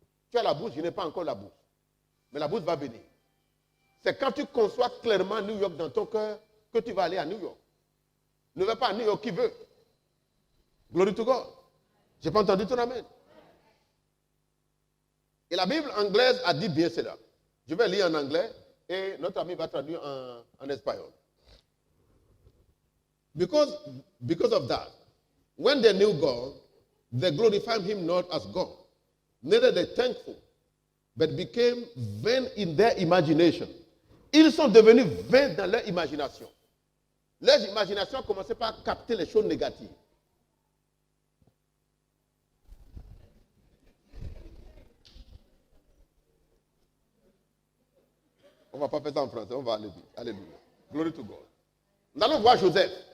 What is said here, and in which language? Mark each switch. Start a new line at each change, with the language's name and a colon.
French: Tu as la bourse, je n'ai pas encore la bourse. Mais la bourse va venir. C'est quand tu conçois clairement New York dans ton cœur que tu vas aller à New York. Ne va pas à New York qui veut.
English: Glory to God.
French: Je n'ai pas entendu ton amen. Et la Bible anglaise a dit bien cela. Je vais lire en anglais et notre ami va traduire en espagnol.
English: Because of that, when they knew God, they glorified him not as God, neither they thankful, but became vain in their imagination.
French: Ils sont devenus vains dans leur imagination. Leur imagination a commencé par capter les choses négatives. On ne va pas faire ça en français, on va aller vite. Alléluia.
English: Glory to God.
French: Nous allons voir Joseph.